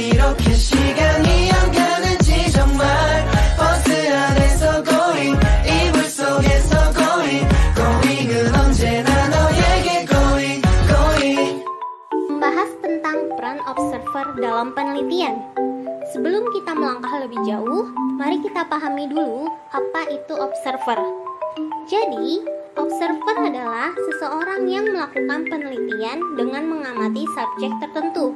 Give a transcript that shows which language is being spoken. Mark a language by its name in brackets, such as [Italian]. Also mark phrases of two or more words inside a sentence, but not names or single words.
[Korean] 어떻게 시간이 안 가는지 정말 버스 안에서 going 이불 속에서 going은 언제나 너에게 going. [Indonesian] Membahas tentang peran observer dalam penelitian. Sebelum kita melangkah lebih jauh, mari kita pahami dulu apa itu observer. Jadi, observer adalah seseorang yang melakukan penelitian dengan mengamati subjek tertentu.